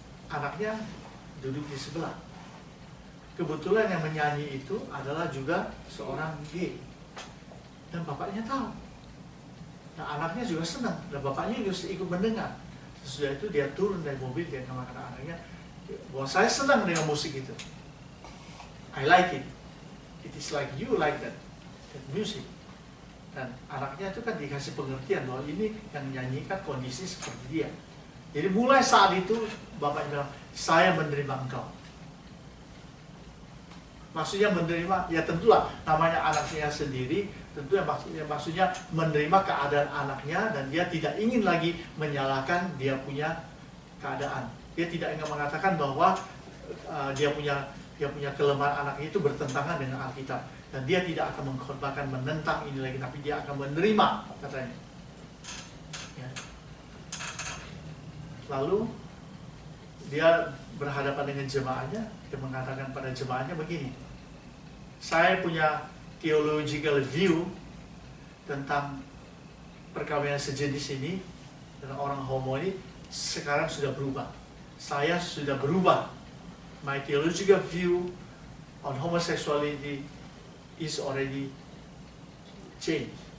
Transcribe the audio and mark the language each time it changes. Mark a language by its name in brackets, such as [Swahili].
[Indonesian] Anaknya duduk di sebelah. Kebetulan yang menyanyi itu adalah juga seorang gay. Dan bapaknya tahu. Nah, anaknya juga senang. Dan bapaknya juga ikut mendengar. Sesudah itu dia turun dari mobil, dia mengatakan anaknya, bahwa saya senang dengan musik itu. [English] I like it. It is like you like that music. [Indonesian] Dan anaknya itu kan dikasih pengertian bahwa ini yang menyanyikan kondisi seperti dia. Jadi mulai saat itu bapaknya bilang, saya menerima engkau. Maksudnya menerima, ya tentulah namanya anaknya sendiri, tentu yang maksudnya menerima keadaan anaknya, dan dia tidak ingin lagi menyalahkan dia punya keadaan. Dia tidak ingin mengatakan bahwa dia punya kelemahan anaknya itu bertentangan dengan Alkitab, dan dia tidak akan mengkhotbahkan menentang ini lagi, tapi dia akan menerima, katanya. Ya. Lalu dia berhadapan dengan jemaahnya, dia mengatakan pada jemaahnya begini, saya punya theological view tentang perkawinan sejenis ini dengan orang homo ini sekarang sudah berubah. Saya sudah berubah. [English] My theological view on homosexuality is already changed.